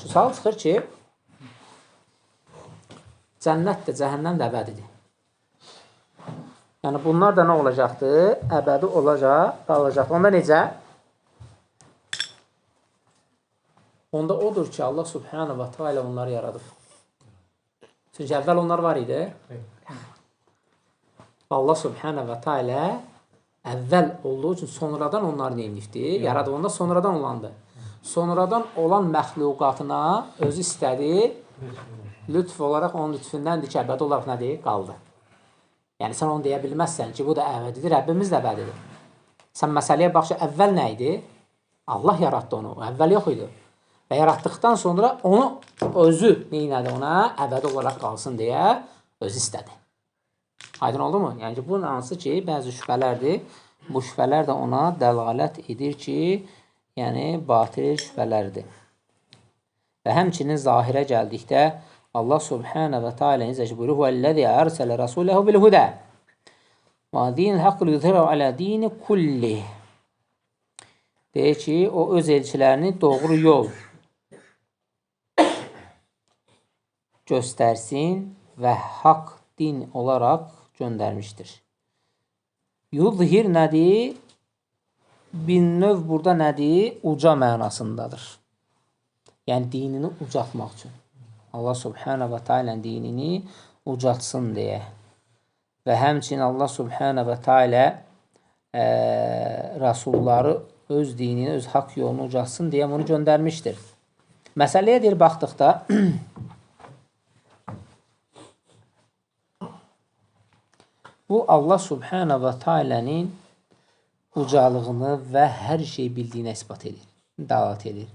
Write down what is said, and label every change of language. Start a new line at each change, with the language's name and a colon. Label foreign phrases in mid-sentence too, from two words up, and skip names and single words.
Azerbaijani: Şu sual çıxır ki, cənnət də, cəhənnəm də əbədidir. Yəni, bunlar da nə olacaqdır? Əbədi olacaq, qalacaq. Onda necə? Onda odur ki,
Arabic: الله سبحانه وتعالى
Azerbaijani: onları yaradıb. Çünki əvvəl onlar var idi.
Arabic: الله سبحانه وتعالى
Azerbaijani: əvvəl olduğu üçün sonradan onları neyinlikdir? Yaradığında sonradan olandı. Sonradan olan məxluqatına özü istədi, lütf olaraq onun lütfündəndir ki, əbədi olaraq nədir? Qaldı. Yəni, sən onu deyə bilməzsən ki, bu da əbədidir, Rəbbimiz də əbədidir. Sən məsələyə bax ki, əvvəl nə idi? Allah yaratdı onu, əvvəl yox idi. Və yaratdıqdan sonra onu özü neynədi ona? Əbədi olaraq qalsın deyə özü istədi. Aydın oldu mu? Yəni ki, bunun hansı ki, bəzi şübhələrdir. Bu şübhələr də ona dəlalət edir ki, yəni batil şübhələrdir. Və həmçinin zahirə gəldikdə,
Arabic: الله سبحانه وتعالى
Azerbaijani: necə ki buyurur:
Arabic: "والذي أرسل رسوله بالهدى ودين الحق يظهره على الدين كله."
Azerbaijani: Deyir ki, o öz elçilərini doğru yol göstərsin və haqq din olaraq göndərmişdir. Yuzhir nədir? Bir növ burada nədir? Uca mənasındadır. Yəni dinini ucatmaq üçün.
Arabic: الله سبحانه وتعالى
Azerbaijani: dinini ucatsın deyə. Və həmçinin
Arabic: الله سبحانه وتعالى
Azerbaijani: rasulları öz dinini, öz haqq yolunu ucatsın deyə bunu göndərmişdir. Məsələyə deyir, baxdıqda bu
Arabic: الله سبحانه وتعالى
Azerbaijani: ucalığını və hər şey bildiyini ispat edir, dəlalət edir.